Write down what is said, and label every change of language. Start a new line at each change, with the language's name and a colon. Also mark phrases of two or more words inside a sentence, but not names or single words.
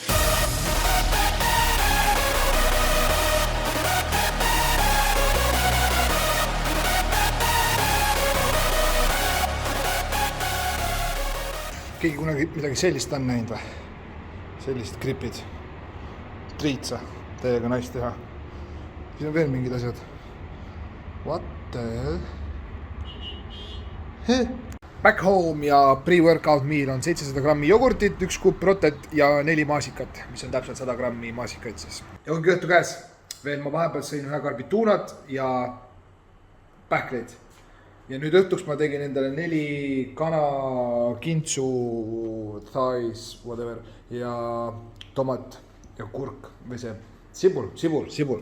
Estonian: Keegi kunagi midagi sellist on näinud või? Sellised gripid. Triitsa, täiega nice teha. Siin on veel mingid asjad.
English: What the hell? Back home
Estonian: ja
English: pre-workout meal
Estonian: on 700 grammi jogurtit, 1 kupp rotet ja 4 maasikat, mis on täpselt 100 grammi maasikaid siis. Ja ongi õhtu käes. Veel ma vahepeal sõin ühe karbituunat ja pähkleid. Ja nüüd õhtuks ma tegin endale 4 kana, kintsu,
English: thighs, whatever,
Estonian: ja tomat ja kurk või see sibul.